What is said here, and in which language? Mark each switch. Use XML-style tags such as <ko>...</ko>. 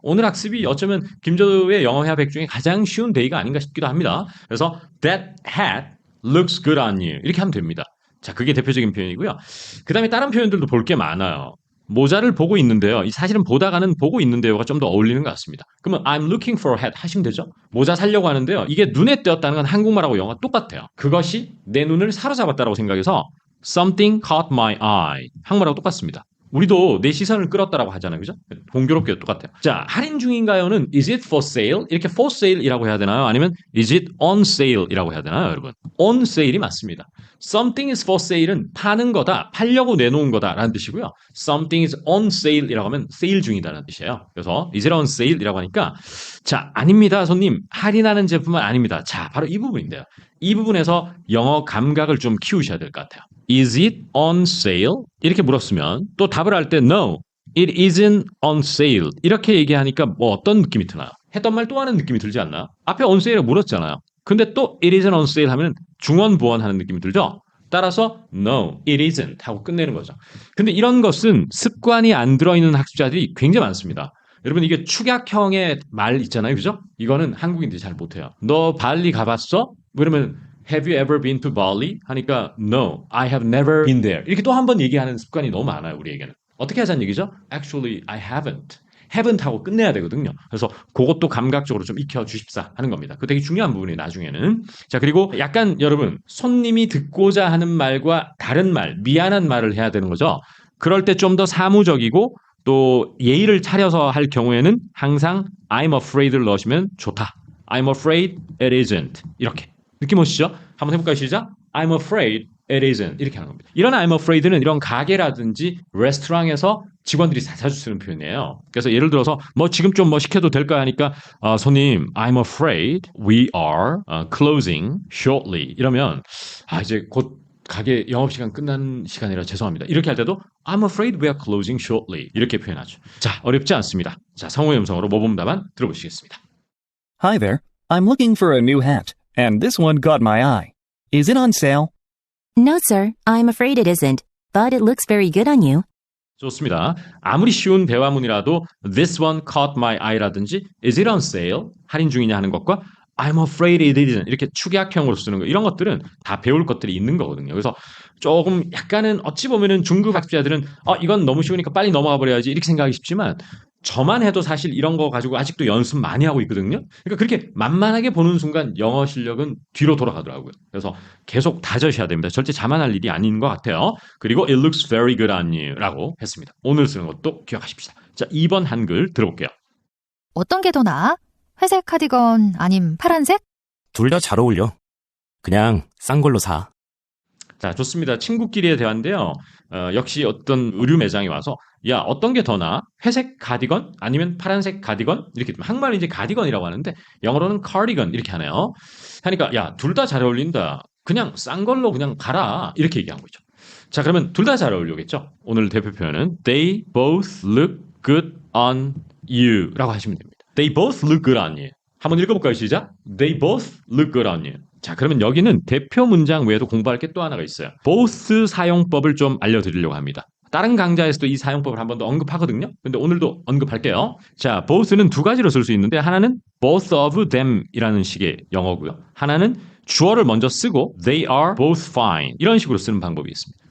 <ko>오늘 학습이 어쩌면 김조의 영어 회화 100 중에 가장 쉬운 데이가 아닌가 싶기도 합니다. 그래서</ko> <en>that hat looks good on you</en> <ko>이렇게 하면 됩니다. 자, 그게 대표적인 표현이고요. 그 다음에 다른 표현들도 볼 게 많아요. 모자를 보고 있는데요. 사실은 보다가는 보고 있는데요가 좀 더 어울리는 것 같습니다. 그러면</ko> <en>I'm looking for a hat</en> <ko>하시면 되죠. 모자 사려고 하는데요. 이게 눈에 띄었다는 건 한국말하고 영어가 똑같아요. 그것이 내 눈을 사로잡았다라고 생각해서</ko> <en>something caught my eye.</en> <ko>한국말하고 똑같습니다. 우리도 내 시선을 끌었다라고 하잖아요. 그죠? 공교롭게도 똑같아요. 자, 할인 중인가요는</ko> <en>is it for sale?</en> <ko>이렇게 for sale이라고 해야 되나요? 아니면</ko> <en>is it on sale</en> <ko>이라고 해야 되나요, 여러분? on sale이 맞습니다.</ko> <en>something is for sale</en> <ko>은 파는 거다, 팔려고 내놓은 거다라는 뜻이고요.</ko> <en>something is on sale</en> <ko>이라고 하면 세일 중이다라는 뜻이에요. 그래서</ko> <en>is it on sale</en> <ko>이라고 하니까 자, 아닙니다, 손님. 할인하는 제품은 아닙니다. 자, 바로 이 부분인데요. 이 부분에서 영어 감각을 좀 키우셔야 될 것 같아요.</ko> <en>Is it on sale?</en> <ko>이렇게 물었으면 또 답을 할 때</ko> <en>No, it isn't on sale.</en> <ko>이렇게 얘기하니까 뭐 어떤 느낌이 드나요? 했던 말 또 하는 느낌이 들지 않나요? 앞에 on sale을 물었잖아요. 근데 또</ko> <en>it isn't on sale</en> <ko>하면 중언부언하는 느낌이 들죠? 따라서</ko> <en>No, it isn't</en> <ko>하고 끝내는 거죠. 근데 이런 것은 습관이 안 들어있는 학습자들이 굉장히 많습니다. 여러분 이게 축약형의 말 있잖아요. 그죠? 이거는 한국인들이 잘 못해요. 너 발리 가봤어? 그러면</ko> <en>Have you ever been to Bali?</en> <ko>하니까</ko> <en>No, I have never been there.</en> <ko>이렇게 또 한 번 얘기하는 습관이 너무 많아요. 우리에게는. 어떻게 하자는 얘기죠?</ko> <en>Actually, I haven't.</en> <ko>haven't 하고 끝내야 되거든요. 그래서 그것도 감각적으로 좀 익혀주십사 하는 겁니다. 그 되게 중요한 부분이 나중에는. 자, 그리고 약간 여러분 손님이 듣고자 하는 말과 다른 말, 미안한 말을 해야 되는 거죠. 그럴 때 좀 더 사무적이고 또 예의를 차려서 할 경우에는 항상 I'm afraid를 넣으시면 좋다.</ko> <en>I'm afraid it isn't.</en> <ko>이렇게. 느낌 오시죠? 한번 해볼까요? 시작.</ko> <en>I'm afraid it isn't.</en> <ko>이렇게 하는 겁니다. 이런 I'm afraid는 이런 가게라든지 레스토랑에서 직원들이 자주 쓰는 표현이에요. 그래서 예를 들어서 뭐 지금 좀 뭐 시켜도 될까 하니까 손님,</ko> <en>I'm afraid we are closing shortly.</en> <ko>이러면 이제 곧 가게 영업시간 끝나는 시간이라 죄송합니다. 이렇게 할 때도</ko> <en>I'm afraid we are closing shortly.</en> <ko>이렇게 표현하죠. 자, 어렵지 않습니다. 자, 성우의 음성으로 모범 답안 들어보시겠습니다.</ko> <en>Hi there. I'm looking for a new hat, and this one caught my eye. Is it on sale? No, sir. I'm afraid it isn't, but it looks very good on you.</en> <ko>좋습니다. 아무리 쉬운 대화문이라도</ko> <en>this one caught my eye라든지 is it on sale?</en> <ko>할인 중이냐 하는 것과</ko> <en>I'm afraid it isn't</en> <ko>이렇게 축약형으로 쓰는 거 이런 것들은 다 배울 것들이 있는 거거든요. 그래서 조금 약간은 어찌 보면은 중급 학습자들은 이건 너무 쉬우니까 빨리 넘어가 버려야지 이렇게 생각하기 쉽지만 저만 해도 사실 이런 거 가지고 아직도 연습 많이 하고 있거든요. 그러니까 그렇게 만만하게 보는 순간 영어 실력은 뒤로 돌아가더라고요. 그래서 계속 다져셔야 됩니다. 절대 자만할 일이 아닌 것 같아요. 그리고</ko> <en>it looks very good on you</en> <ko>라고 했습니다. 오늘 쓰는 것도 기억하십시다. 자, 2번 한글 들어볼게요. 어떤 게 더 나아? 회색 카디건 아님 파란색? 둘 다 잘 어울려. 그냥 싼 걸로 사. 자, 좋습니다. 친구끼리의 대화인데요. 역시 어떤 의류 매장에 와서 야, 어떤 게 더 나아? 회색 가디건? 아니면 파란색 가디건? 이렇게 한국말은 이제 가디건이라고 하는데 영어로는 cardigan 이렇게 하네요. 하니까 야, 둘 다 잘 어울린다. 그냥 싼 걸로 그냥 가라. 이렇게 얘기한 거죠. 자, 그러면 둘 다 잘 어울리겠죠? 오늘 대표 표현은</ko> <en>They both look good on you</en> <ko>라고 하시면 됩니다.</ko> <en>They both look good on you.</en> <ko>한번 읽어볼까요? 시작.</ko> <en>They both look good on you.</en> <ko>자, 그러면 여기는 대표 문장 외에도 공부할 게 또 하나가 있어요. both 사용법을 좀 알려드리려고 합니다. 다른 강좌에서도 이 사용법을 한 번 더 언급하거든요. 근데 오늘도 언급할게요. 자, both는 두 가지로 쓸 수 있는데 하나는</ko> <en>both of them</en> <ko>이라는 식의 영어고요. 하나는 주어를 먼저 쓰고</ko> <en>they are both fine</en> <ko>이런 식으로 쓰는 방법이 있습니다.</ko>